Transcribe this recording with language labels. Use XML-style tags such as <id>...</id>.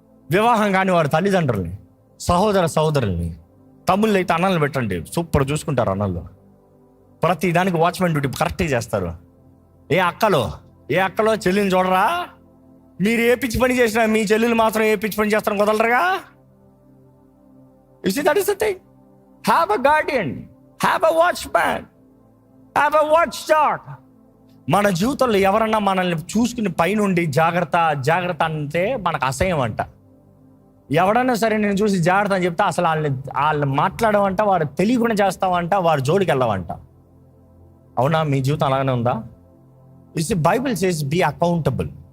<te>వివాహం కాని వారి తల్లిదండ్రుల్ని, సహోదరుల్ని, తమ్ముళ్ళు అయితే అన్నలు పెట్టండి, సూపర్ చూసుకుంటారు అన్నలు. ప్రతి దానికి వాచ్మ్యాన్ డ్యూటీ కరెక్ట్గా చేస్తారు. ఏ అక్కలో చెల్లిని చూడరా? మీరు ఏ పిచ్చి పని చేసినా మీ చెల్లెలు మాత్రం ఏ పిచ్చి పని చేస్తారని కుదలరుగా.</te> <en>You see, that is the thing. Have a guardian, have a watchman, have a watchdog.</en> <te>మన జీవితంలో ఎవరన్నా మనల్ని చూసుకుని పైనుండి జాగ్రత్త అంటే మనకు అసహ్యం అంట. ఎవడన్నా సరే నేను చూసి జాగ్రత్త అని చెప్తే అసలు వాళ్ళు మాట్లాడమంట, వారు తెలియకుండా చేస్తామంట, వారి జోలికి వెళ్ళవంట. అవునా? మీ జీవితం అలాగనే ఉందా?</te> <en>You see, Bible says be accountable.</en>